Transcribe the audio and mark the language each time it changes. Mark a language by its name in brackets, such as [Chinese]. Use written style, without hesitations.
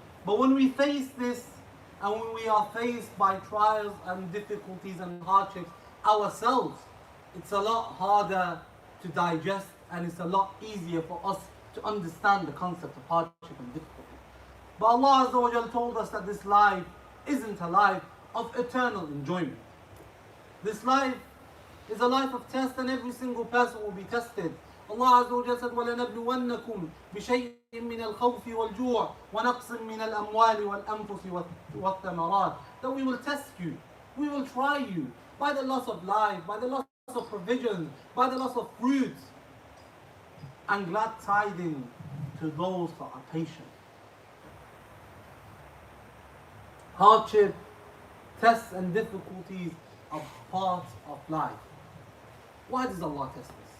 [English] But when we face this, and when we are faced by trials and difficulties and hardships ourselves, it's a lot harder to digest, and it's a lot easier for us to understand the concept of hardship and difficulty. But Allah Azza wa Jal told us that this life isn't a life of eternal enjoyment. This life is a life of test, and every single person will be tested. Allah Azza wa Jal said, [Arabic] وَلَنَبْلُوَنَّكُمْ بِشَيْءٍ مِّنَ الْخَوْفِ وَالْجُوعِ وَنَقْصٍ مِّنَ الْأَمْوَالِ وَالْأَنفُسِ وَالثَّمَرَاتِ. [English] That we will test you, we will try you by the loss of life, by the loss of provisions, by the loss of fruits, and glad tidings to those that are patient. Hardship, tests and difficulties are part of life. Why does Allah test us?